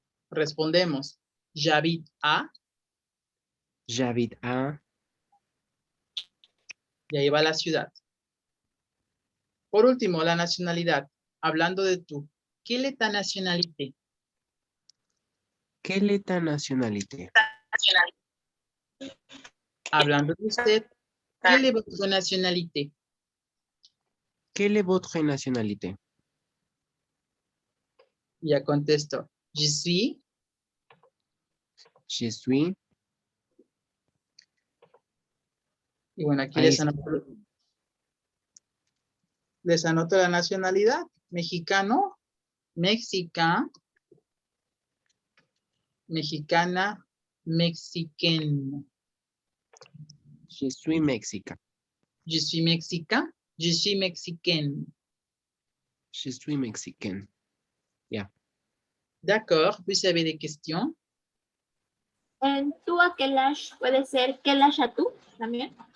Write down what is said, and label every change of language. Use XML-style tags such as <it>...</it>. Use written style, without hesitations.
<fr>Respondemos, j'habite à, J'habite à.</fr> <es>y ahí va la ciudad. Por último, la nacionalidad. Hablando de tú,</es> <fr>¿quelle est ta nationalité? Quelle est ta nationalité?</fr> <es>Hablando de usted,</es> <fr>¿quelle est votre nationalité? Quelle est votre nationalité?</fr> <es>Ya contesto,</es> <fr>je suis, Je suis.</fr> <es>y bueno, aquí Ahí les anoto la nacionalidad, mexicano, mexicano, mexicana, mexicaine.</es> <fr>Je suis mexicain. Je suis mexicain, je suis mexicaine. Je suis mexicain. D'accord, vous avez des questions?</fr> <es>En tú a</es> <fr>quel âge</fr> <es>puede ser quel âge a tú también.</es>